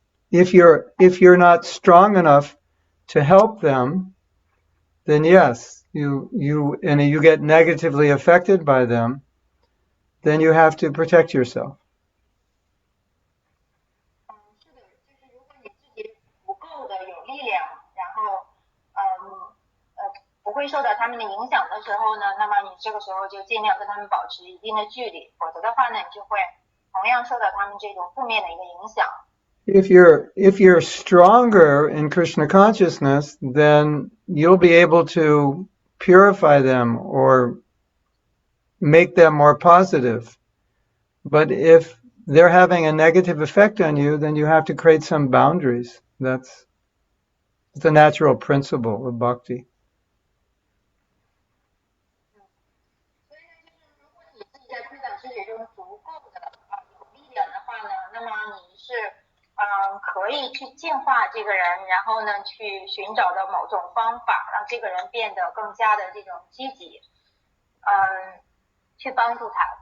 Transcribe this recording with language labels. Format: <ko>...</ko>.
<en>If you're not strong enough to help them, then yes, you get negatively affected by them, then you have to protect yourself.</en> <zh>是的，就是如果你自己不够的有力量，然后不会受到他们的影响的时候呢，那么你这个时候就尽量跟他们保持一定的距离，否则的话呢，你就会同样受到他们这种负面的一个影响。</zh> <en>If you're stronger in Krishna consciousness, then you'll be able to purify them or make them more positive. But if they're having a negative effect on you, then you have to create some boundaries. That's the natural principle of bhakti.</en> <zh>所以呢，就是如果你自己在推导世界中足够的有力量的话呢，那么你是可以去净化这个人，然后呢去寻找到某种方法，让这个人变得更加的这种积极，去帮助他。</zh>